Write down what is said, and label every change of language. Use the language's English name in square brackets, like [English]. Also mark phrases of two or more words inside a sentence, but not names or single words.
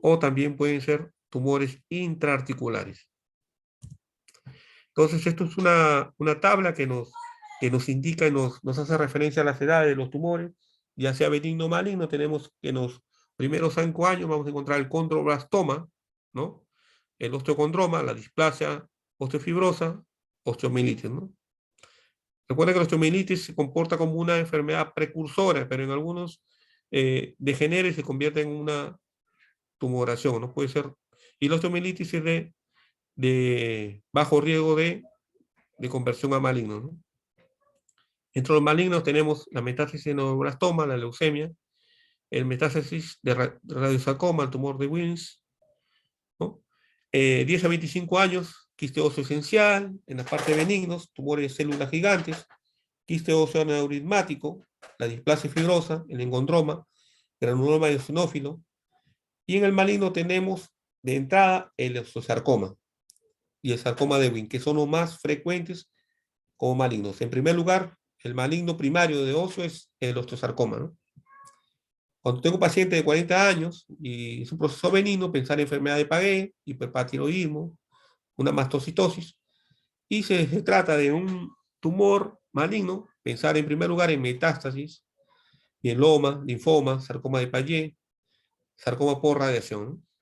[Spanish] O también pueden ser tumores intraarticulares. Entonces, esto es una tabla que nos indica y nos hace referencia a las edades de los tumores, ya sea benigno o maligno. Tenemos que en los primeros 5 años vamos a encontrar el condroblastoma, ¿no? El osteocondroma, la displasia osteofibrosa, osteomielitis, ¿no? Recuerda que la osteomielitis se comporta como una enfermedad precursora, pero en algunos degenera y se convierte en una tumoración, ¿no? Puede ser. Y la osteomielitis es de bajo riesgo de conversión a maligno, ¿no? Entre los malignos tenemos la metástasis de neuroblastoma, la leucemia, el metástasis de radiosarcoma, el tumor de Wilms, ¿no? 10 a 25 años, quiste óseo esencial, en la parte benignos, tumores de células gigantes, quiste óseo aneurismático, la displasia fibrosa, el engondroma, granuloma eosinófilo, y en el maligno tenemos de entrada el osteosarcoma y el sarcoma de Ewing, que son los más frecuentes como malignos. En primer lugar, el maligno primario de óseo es el osteosarcoma, ¿no? Cuando tengo un paciente de 40 años y es un proceso benigno, pensar en enfermedad de Paget, hiperpartiroidismo, una mastocitosis, y se trata de un tumor maligno, pensar en primer lugar en metástasis, mieloma, linfoma, sarcoma de Paget, sarcoma por radiación, ¿no?